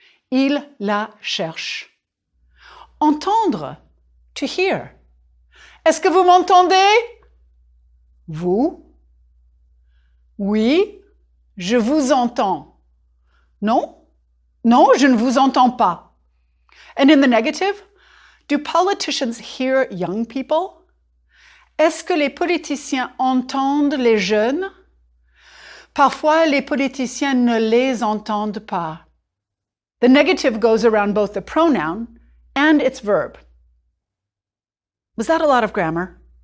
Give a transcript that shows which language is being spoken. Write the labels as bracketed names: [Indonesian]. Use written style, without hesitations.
[French] Ils la cherchent. Entendre, [English] to hear. [French] Est-ce que vous m'entendez? Vous? Oui, je vous entends. Non? Non, je ne vous entends pas. [English] And in the negative, do politicians hear young people? [French] Est-ce que les politiciens entendent les jeunes? Parfois, les politiciens ne les entendent pas. [English] The negative goes around both the pronoun and its verb. Was that a lot of grammar?